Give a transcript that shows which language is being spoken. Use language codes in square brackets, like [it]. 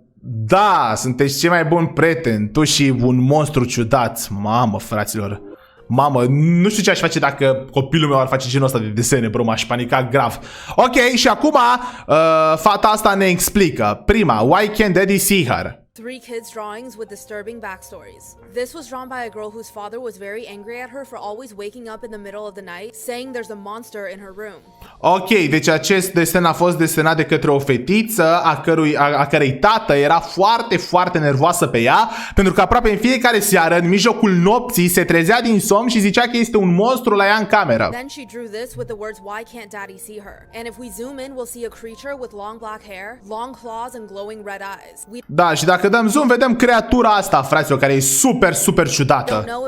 [ro] Da, sunteți cei mai buni prieteni. Tu și un monstru ciudat. Mamă, fraților. Mamă, nu știu ce aș face dacă copilul meu ar face genul ăsta de desene, bro, m-aș panica grav. Ok, și acum fata asta ne explică. Prima, [en] why can't daddy see her? 3 kids' drawings with disturbing backstories. This was drawn by a girl whose father was very angry at her for always waking up in the middle of the night, saying there's a monster in her room. [ro] Ok, deci acest desen a fost desenat de către o fetiță a cărei tată era foarte, foarte nervoasă pe ea, pentru că aproape în fiecare seară, în mijlocul nopții, se trezea din somn și zicea că este un monstru la ea în cameră. [en] Then she drew this with the words, why can't daddy see her? And if we zoom in, we'll see a creature with long black hair, long claws and glowing red eyes. [ro] Da, și dacă dăm zoom, vedem creatura asta, fraților, care e super, super ciudată.